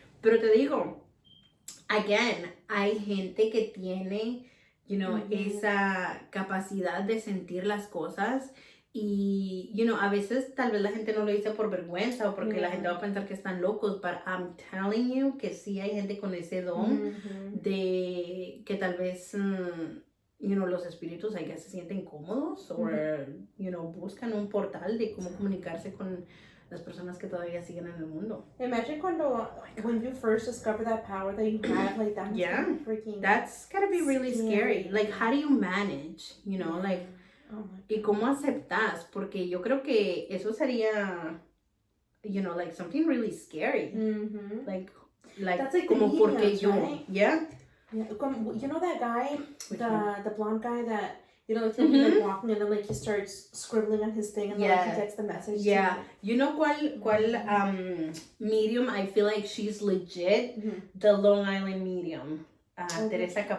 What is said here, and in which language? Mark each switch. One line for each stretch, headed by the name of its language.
Spanish: Pero te digo,
English: again,
Spanish: hay gente que tiene, esa capacidad de sentir las cosas y, a veces tal vez la gente no lo dice por vergüenza o porque la gente va a pensar que están locos,
English: but I'm telling you
Spanish: que sí hay gente con ese don de que tal vez, los espíritus ahí se sienten cómodos o, buscan un portal de cómo comunicarse con las personas que todavía siguen en el mundo.
English: Imagine when you first discover that power that you have, like that. Yeah, that's gotta be really scary. Like, how do you manage? Like,
Spanish: y cómo aceptas, porque yo creo que eso sería,
English: like something really scary. Like that's like
Spanish: como
English: the
Spanish: porque
English: mediums,
Spanish: yo,
English: right? yeah. You know that guy, the blonde guy that. Like he'll be like walking and then like he starts scribbling on his thing and then like he gets the message. Yeah. You know
Spanish: cuál
English: medium I feel like she's legit? The Long Island medium. Teresa Caputo.